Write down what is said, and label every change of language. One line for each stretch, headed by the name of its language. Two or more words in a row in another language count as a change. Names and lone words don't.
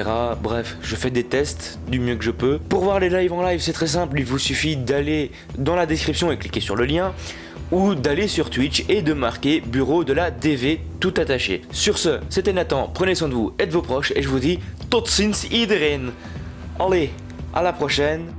French: Bref, je fais des tests du mieux que je peux. Pour voir les lives en live, c'est très simple, il vous suffit d'aller dans la description et cliquer sur le lien, ou d'aller sur Twitch et de marquer bureau de la DV tout attaché. Sur ce, c'était Nathan, prenez soin de vous et de vos proches, et je vous dis
Dutch: tot ziens iedereen.
French: Allez, à la prochaine.